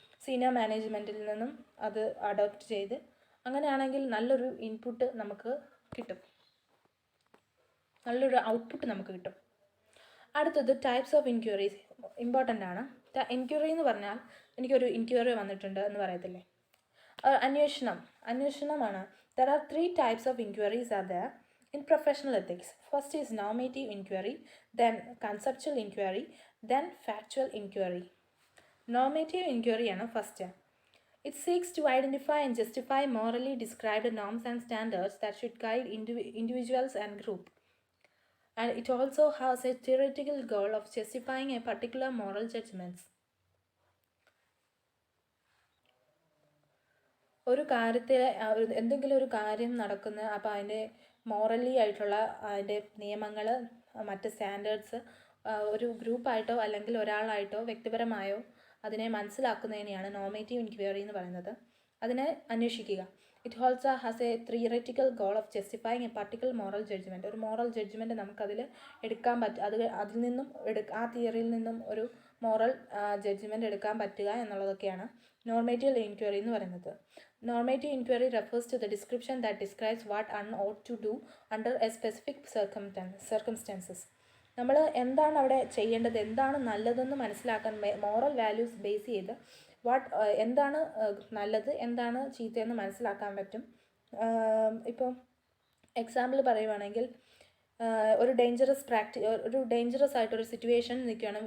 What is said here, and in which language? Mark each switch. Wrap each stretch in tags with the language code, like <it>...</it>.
<ml>Senior മാനേജ്മെൻറ്റിൽ നിന്നും അത് adopt ചെയ്ത് അങ്ങനെയാണെങ്കിൽ നല്ലൊരു ഇൻപുട്ട് നമുക്ക് കിട്ടും, നല്ലൊരു ഔട്ട്പുട്ട് നമുക്ക് കിട്ടും. അടുത്തത് ടൈപ്സ് ഓഫ് ഇൻക്വയറീസ് ഇമ്പോർട്ടൻ്റ് ആണ്. എൻക്വയറി എന്ന് പറഞ്ഞാൽ എനിക്കൊരു എൻക്വയറി വന്നിട്ടുണ്ട് എന്ന് പറയത്തില്ലേ, അന്വേഷണമാണ്.</ml> <en>There are 3 types of inquiries are there in professional ethics. First is normative inquiry, then conceptual inquiry, then factual inquiry.</en> <ml>Normative inquiry ആണ് first.</ml> <en>It seeks to identify and justify morally described norms and standards that should guide individuals and group. And it also has a theoretical goal of justifying a particular moral judgments.</en> <ml>ഒരു കാര്യത്തെ എന്തെങ്കിലും ഒരു കാര്യം നടക്കുന്ന അപ്പോൾ അതിൻ്റെ morally ആയിട്ടുള്ള അതിൻ്റെ നിയമങ്ങൾ, മറ്റ് സ്റ്റാൻഡേർഡ്സ് ഒരു ഗ്രൂപ്പായിട്ടോ അല്ലെങ്കിൽ ഒരാളായിട്ടോ വ്യക്തിപരമായോ അതിനെ മനസ്സിലാക്കുന്നതിനെയാണ് നോർമേറ്റീവ് ഇൻക്വയറി എന്ന് പറയുന്നത്. അതിനെ അന്വേഷിക്കുക.</ml> <en>It also has a theoretical goal of justifying a particular moral judgment.</en> <ml>ഒരു മോറൽ ജഡ്ജ്മെൻറ്റ് നമുക്കതിൽ എടുക്കാൻ അതിൽ നിന്നും ആ തിയറിയിൽ നിന്നും ഒരു മോറൽ ജഡ്ജ്മെൻറ്റ് എടുക്കാൻ പറ്റുക എന്നുള്ളതൊക്കെയാണ് നോർമേറ്റീവ് ഇൻക്വയറി എന്ന് പറയുന്നത്.</ml> <en>Normative inquiry refers to the description that describes what one ought to do under a specific circumstances.</en> <ml>നമ്മൾ എന്താണ് അവിടെ ചെയ്യേണ്ടത്, എന്താണ് നല്ലതെന്ന് മനസ്സിലാക്കാൻ മോറൽ വാല്യൂസ് ബേസ് ചെയ്ത് എന്താണ് നല്ലത് എന്താണ് ചീത്തയെന്ന് മനസ്സിലാക്കാൻ പറ്റും. ഇപ്പോൾ എക്സാമ്പിൾ പറയുവാണെങ്കിൽ ഒരു ഡേഞ്ചറസ് ആയിട്ടൊരു സിറ്റുവേഷൻ നിൽക്കുകയാണ്.</ml>